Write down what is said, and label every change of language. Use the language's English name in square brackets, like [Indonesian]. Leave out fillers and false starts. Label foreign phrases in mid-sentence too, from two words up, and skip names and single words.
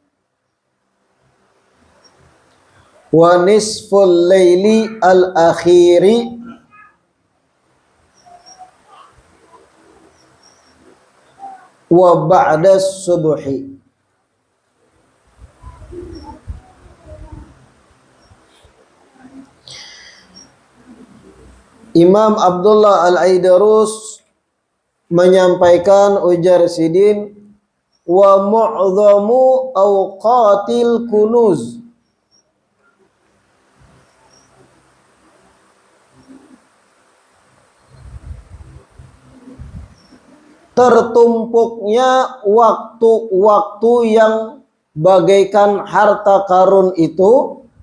[Arabic] ونصف الليل الآخر وبعد الصبح. [Indonesian] Imam Abdullah Al-Aidarus menyampaikan, ujar Sidin, [Arabic] ومعظم أوقات الكنوز, [Indonesian] tertumpuknya waktu-waktu yang bagaikan harta karun itu,